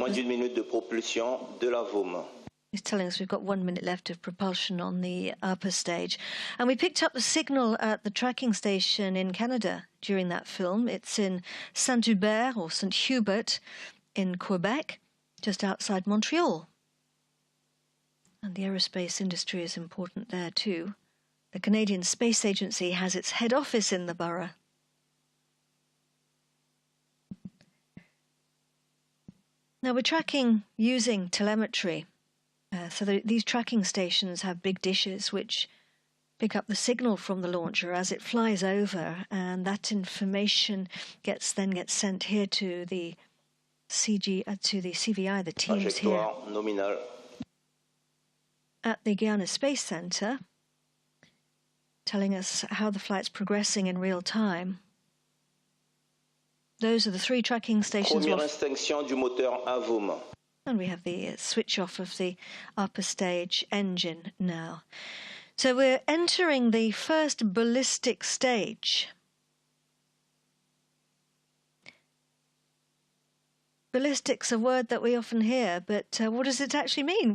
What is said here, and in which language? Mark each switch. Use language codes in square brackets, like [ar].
[fr] moins d'1 minute de propulsion de la VOM. [en] He's telling us we've got 1 minute left of propulsion on the upper stage. And we picked up the signal at the tracking station in Canada during that film. It's in Saint-Hubert or St. Hubert in Quebec, just outside Montreal. And the aerospace industry is important there too. The Canadian Space Agency has its head office in the borough. Now we're tracking using telemetry. So these tracking stations have big dishes which pick up the signal from the launcher as it flies over, and that information then gets sent here to the CVI, the teams here nominal at the Guiana Space Center, telling us how the flight's progressing in real time. Those are the 3 tracking stations. [fr] Première extinction du moteur à VOM. [en] And we have the switch off of the upper stage engine now. So we're entering the first ballistic stage. Ballistic's a word that we often hear, but what does it actually mean?